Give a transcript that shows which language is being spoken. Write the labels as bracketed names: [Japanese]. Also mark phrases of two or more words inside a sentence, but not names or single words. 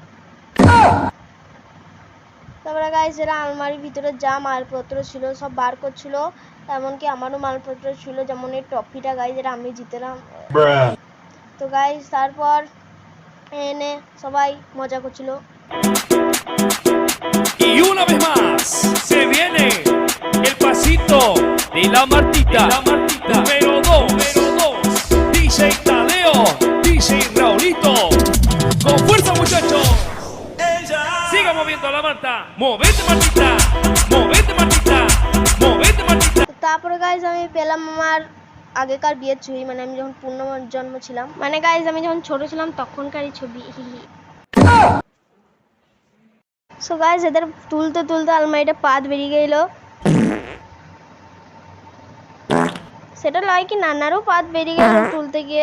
[Bangla] তারপরে গাইজ এরা আলমারির ভিতরে যা মালপত্র ছিল সব বার করছিল, এমনকি আমারও মালপত্র ছিল, যেমন এই ট্রফিটা গাইজ, এটা আমি জিতলাম। তো গাইজ তারপর এনে সবাই মজা করছিল। [Spanish] Y una vez más se viene el pasito de la Martita, número 2, DJ Tadeo, DJ Raulito, con fuerza muchachos. Siga moviendo la Marta, movete Martita, movete Martita, movete Martita. [Bangla] তারপরে গাইজ আমি পেলাম আমার আগেকার বিয়ের ছবি, মানে আমি যখন পুনর্জন্ম ছিলাম, মানে গাইজ আমি যখন ছোট ছিলাম তখনকারই ছবি। [English] so guys [Bangla] এদের তুলতে তুলতে আলমারিটা পাত বেরিয়ে গেল। সেটা লয় কি নানারও পাত বেরিয়ে গেল তুলতে গিয়ে।